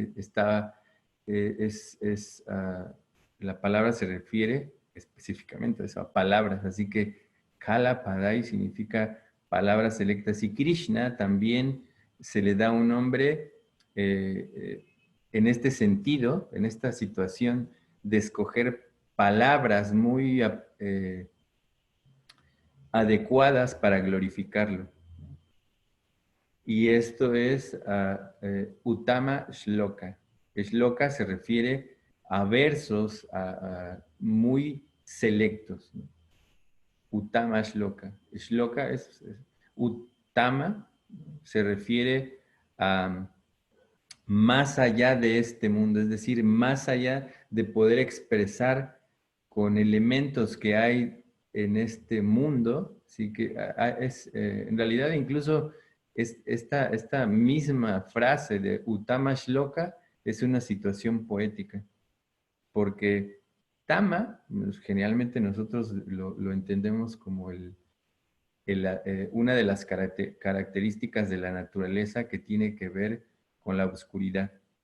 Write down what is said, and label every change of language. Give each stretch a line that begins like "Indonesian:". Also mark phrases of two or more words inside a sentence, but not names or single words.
Spanish: la palabra se refiere específicamente a eso, a palabras, así que Kala Padai significa palabras selectas, y Krishna también se le da un nombre en este sentido, en esta situación de escoger palabras muy adecuadas para glorificarlo. Y esto es
Sanskrit: उत्तम श्लोक.
Spanish: Shloka se refiere a versos muy selectos, ¿no?
Sanskrit: उत्तम श्लोक.
Spanish: Shloka es Uttama, se refiere a más allá de este mundo, es decir, más allá de poder expresar con elementos que hay en este mundo, sí que en realidad incluso esta misma frase de
Sanskrit: उत्तम श्लोक
Spanish: es una situación poética, porque Tama, generalmente nosotros lo entendemos como una de las características de la naturaleza que tiene que ver con la oscuridad.